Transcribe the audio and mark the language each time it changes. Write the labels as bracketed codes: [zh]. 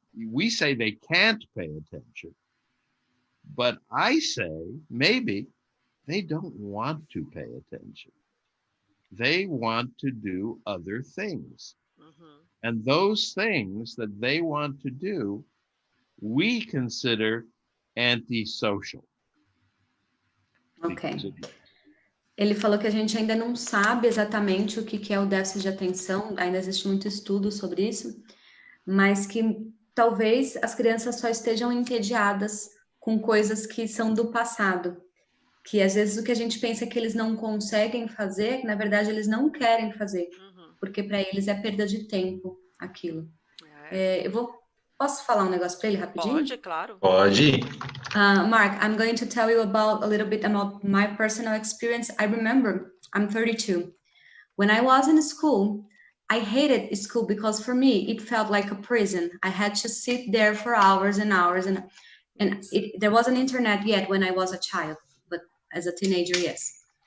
[en] We say they can't pay attention, but I say maybe they don't want to pay attention. They want to do other things. And those things that they want to do, we consider antisocial. Ok. [pt] Ele falou que a gente ainda não sabe exatamente o que é o déficit de atenção, ainda existe muito estudo sobre isso, mas que talvez as crianças só estejam entediadas com coisas que são do passado, que às vezes o que a gente pensa que eles não conseguem fazer, na verdade eles não querem fazer, porque para eles é perda de tempo aquilo. Posso falar um negócio para ele rapidinho? Pode, claro. Pode. [en] Mark, I'm going to tell you a little bit about my personal experience. I remember, I'm 32. When I was in school, I hated school because for me, it felt like a prison. I had to sit there for hours and hours, and there wasn't internet yet when I was a child, but as a teenager, yes.